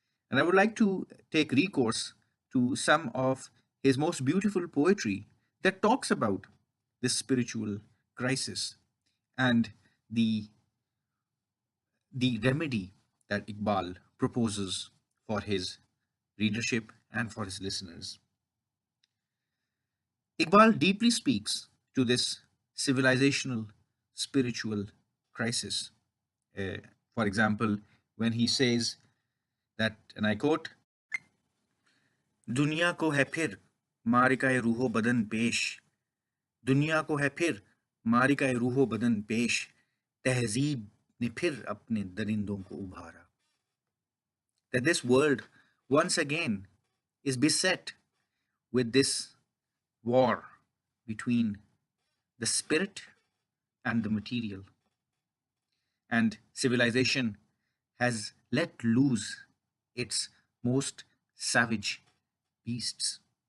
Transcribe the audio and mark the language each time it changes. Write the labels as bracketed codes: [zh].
[en] And I would like to take recourse to some of his most beautiful poetry that talks about this spiritual crisis and the, the remedy that Iqbal proposes for his readership and for his listeners. Iqbal deeply speaks to this civilizational spiritual crisis. Uh, for example, when he says that, and I quote, [hi] दुनिया को है फिर मारिकाए रूहो बदन पेश दुनिया को है फिर मारिकाए रूहो बदन पेश तहजीब ने फिर अपने दरिंदों को उभारा. [en] That this world once again is beset with this war between the spirit and the material, and civilization has let loose its most savage beasts.